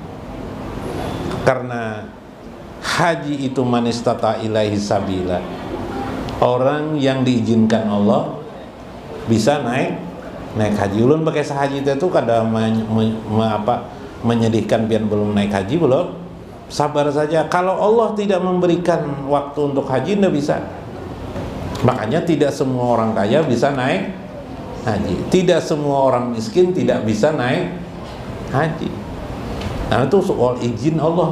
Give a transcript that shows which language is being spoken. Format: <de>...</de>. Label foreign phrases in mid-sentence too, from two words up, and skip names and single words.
<ar>Karena haji itu من استطاع إليه سبيلا.</ar> <id>Orang yang diizinkan Allah bisa naik haji.</id> <bjn>Ulun pakai sahaji itu kada menyedihkan pian belum naik haji belum.</bjn> <id>Sabar saja. Kalau Allah tidak memberikan waktu untuk haji, tidak bisa. Makanya tidak semua orang kaya bisa naik haji. Tidak semua orang miskin tidak bisa naik haji. Nah, itu soal izin Allah.</id>